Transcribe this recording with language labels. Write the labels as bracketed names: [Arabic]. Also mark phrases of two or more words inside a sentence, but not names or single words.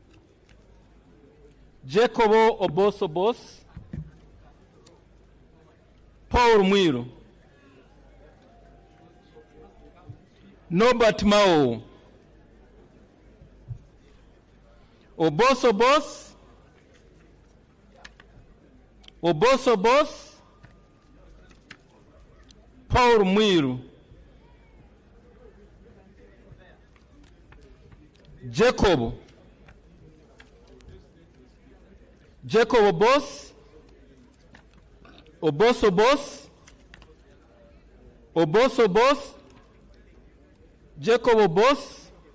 [Ganda] Jacob Obos. Paul Mwiru. Norbert Mao. Obos. Paul Mwiru. Jacob. Jacob Obos. Jacob Obos.